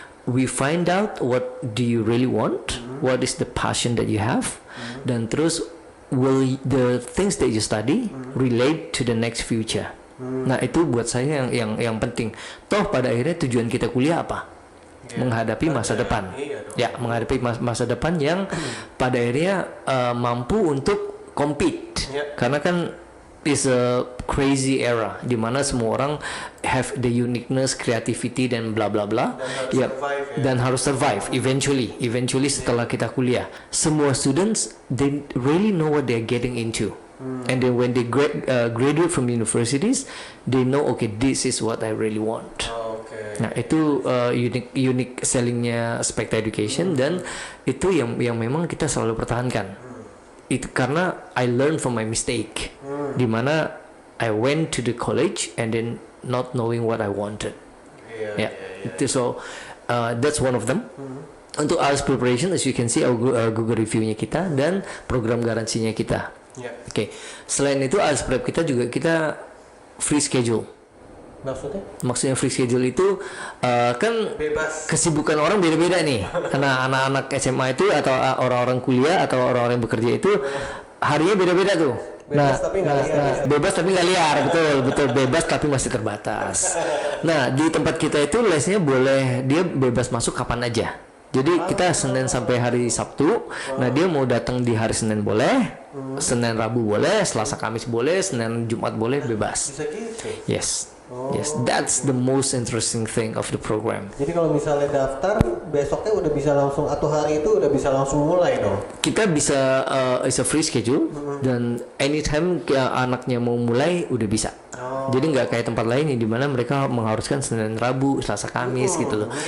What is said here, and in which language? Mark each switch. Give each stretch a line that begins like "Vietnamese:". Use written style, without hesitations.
English: We find out what do you really want, what is the passion that you have,
Indonesian: dan terus
English: will the things that you study relate to the next future.
Indonesian: Nah itu buat saya yang penting. Toh pada akhirnya tujuan kita kuliah apa? Menghadapi masa depan. Ya, menghadapi masa depan yang pada akhirnya mampu untuk compete. Karena kan
English: is a crazy era
Indonesian: di mana semua orang
English: have the uniqueness, creativity
Indonesian: dan bla bla bla. Dan harus survive eventually setelah kita kuliah.
English: Semua students they really know what they're getting into. And then when they graduate from universities, they know okay this is what I really want.
Indonesian: Nah itu unique sellingnya Spekta Education, dan itu yang memang kita selalu pertahankan. Itu karena
English: I learned from my mistake,
Indonesian: dimana
English: I went to the college and then not knowing what I wanted.
Indonesian: Itu
English: so that's one of them.
Indonesian: Untuk IELTS preparation,
English: as you can see
Indonesian: Google reviewnya kita dan program garansinya kita. Oke. Selain itu IELTS prep kita juga kita free schedule. Maksudnya free schedule itu kan bebas. Kesibukan orang beda-beda nih. Karena anak-anak SMA itu atau orang-orang kuliah atau orang-orang yang bekerja itu harinya beda-beda tuh. Bebas tapi nggak liar, betul bebas tapi masih terbatas. Nah di tempat kita itu lesnya boleh dia bebas masuk kapan aja. Jadi kita Senin sampai hari Sabtu. Nah dia mau datang di hari Senin boleh, Senin Rabu boleh, Selasa Kamis boleh, Senin Jumat boleh, bebas. Bisa gitu?
English: Yes. Yes, that's the most interesting thing of the program.
Indonesian: Jadi kalau misalnya daftar, besoknya udah bisa langsung, atau hari itu udah bisa langsung mulai dong? Kita bisa,
English: it's a free schedule,
Indonesian: dan anytime anaknya mau mulai, udah bisa. Jadi nggak kayak tempat lain yang dimana mereka mengharuskan Senin, Rabu, Selasa, Kamis gitu loh.